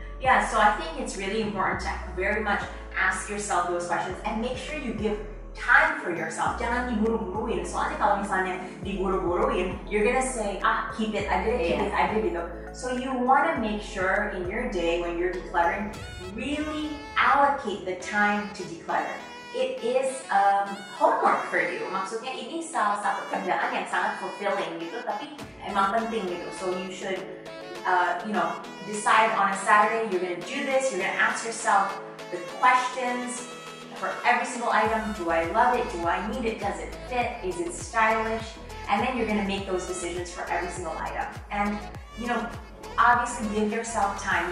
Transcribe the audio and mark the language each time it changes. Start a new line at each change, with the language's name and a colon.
English: Yeah, so I think it's really important to very much ask yourself those questions and make sure you give time for yourself.
Indonesian: Jangan diburu-buruin. Soalnya kalau misalnya diburu-buruin,
English: you're gonna say, keep it, I did it. So you want to make sure in your day when you're decluttering, really allocate the time to declutter. It is homework for you.
Indonesian: Maksudnya ini salah satu kerjaan yang sangat fulfilling gitu, tapi emang penting gitu.
English: So you should, decide on a Saturday you're gonna do this. You're gonna ask yourself the questions for every single item. Do I love it? Do I need it? Does it fit? Is it stylish? And then you're gonna make those decisions for every single item. And obviously give yourself time.